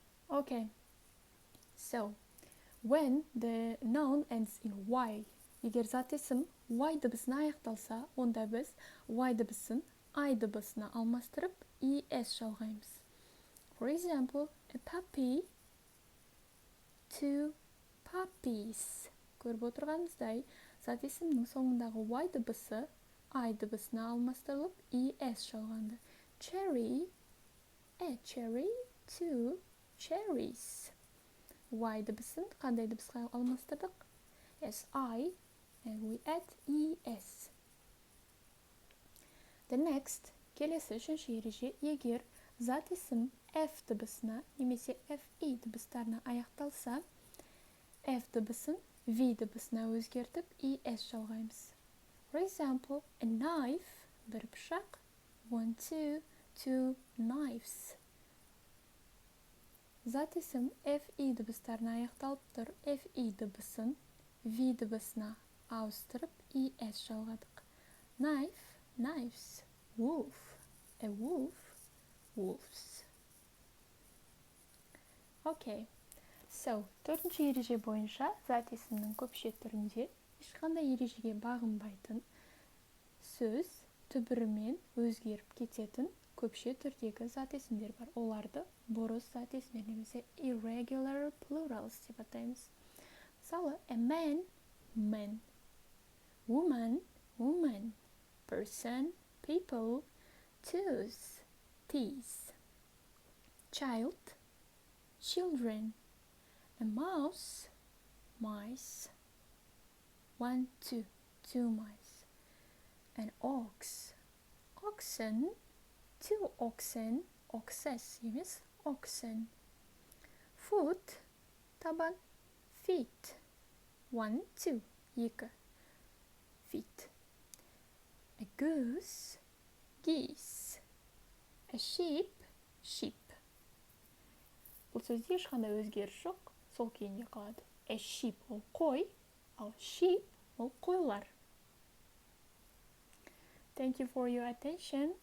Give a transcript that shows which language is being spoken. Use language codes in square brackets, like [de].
[en] Okay, so when the noun ends in y, [kk] егер зат есім y дыбысына аяқталса, онда біз y дыбысын I дыбысына алмастырып es жалғаймыз. [en] For example, a puppy, 2 puppies. [kk] Көріп отырғанымыздай, зат есімнің соңындағы y дыбысы I дыбысына алмастырылып es жалғанды. [en] Cherry, a cherry, 2 cherries. [kk] Y дыбысын қандай дыбысқа алмастырдық? [en] si, and we add es. The next, [kk] келесі үшінші ереже, егер зат есім f дыбысына немесе fi дыбыстарына аяқталса, f дыбысын v дыбысына өзгертіп es жалғаймыз. [en] For example, a knife, [kk] бір пышақ, [en] 1, 2, 2 knives. [kk] Зат есім fi дыбыстарына аяқталып тұр, fi дыбысын v дыбысына ауыстырып es жалғадық. [en] Knife, knives, wolf, a wolf, wolves. Okay, so [kk] төртінші ереже бойынша зат есімнің көпше түрінде ешқандай ережеге бағынбайтын сөз түбірімен өзгеріп кететін көпше түрдегі зат есімдер бар. Оларды бұрыс зат есімдер немесе irregular plurals деп атаймыз. Мысалы, [en] a man, man, woman, woman, person, people, tooth, teeth, child, children, a mouse, mice, 1, 2, 2 mice, an ox, oxen, 2 oxen, oxes [kk] емес, [en] oxen, foot, табан, feet, 1, 2, 2, feet, a goose, geese, a sheep, sheep. [kk] Бұл сөзде ешқандай өзгеріс жоқ, сол күйінде қалады. [en] A sheep [kk] ол қой, ал [en] sheep [kk] ол қойлар. [en] Thank you for your attention.